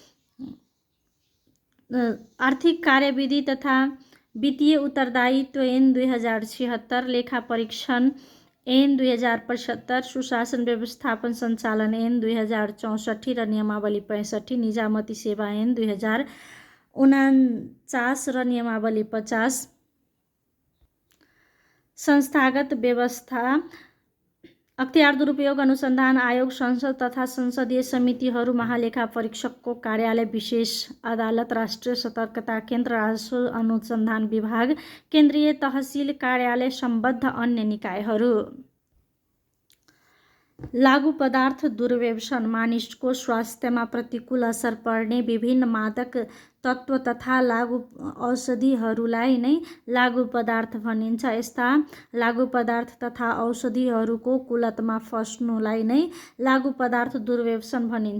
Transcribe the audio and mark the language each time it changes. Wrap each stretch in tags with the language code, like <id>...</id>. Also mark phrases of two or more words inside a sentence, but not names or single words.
<ne>आर्थिक कार्यविधि तथा वित्तीय उत्तरदायित्व ऐन 2076, लेखा परीक्षण ऐन 2075, सुशासन व्यवस्थापन सञ्चालन ऐन 2064 र नियमावली 65, निजामती सेवा ऐन 2049 र नियमावली 50, संस्थागत व्यवस्था। अख्तियार दुरुपयोग अनुसन्धान आयोग, संसद तथा संसदीय समितिहरू, महालेखा परीक्षकको कार्यालय, विशेष अदालत, राष्ट्रिय सतर्कता केन्द्र, राजस्व अनुसन्धान विभाग, केन्द्रीय तहसिल कार्यालय, सम्बद्ध अन्य निकायहरू। लागु पदार्थ दुर्व्यसन। मानिसको स्वास्थ्यमा प्रतिकूल असर पर्ने विभिन्न मादक तत्त्व तथा लागु औषधिहरूलाई नै लागु पदार्थ भनिन्छ। यस्ता लागु पदार्थ तथा औषधिहरूको कुलतमा फस्नुलाई नै लागु पदार्थ दुर्व्यसन भनिन्छ।</ne>